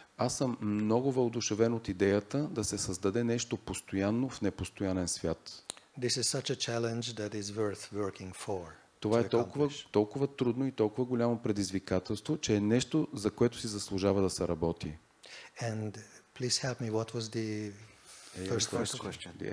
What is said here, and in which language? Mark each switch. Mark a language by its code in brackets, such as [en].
[bg] Аз съм много въодушевен от идеята да се създаде нещо постоянно в непостоянен свят. [en] This is such a challenge that is worth working for. [bg] Това е толкова трудно и толкова голямо предизвикателство, че е нещо, за което си заслужава да се работи. [en] And please help me, what was the first question?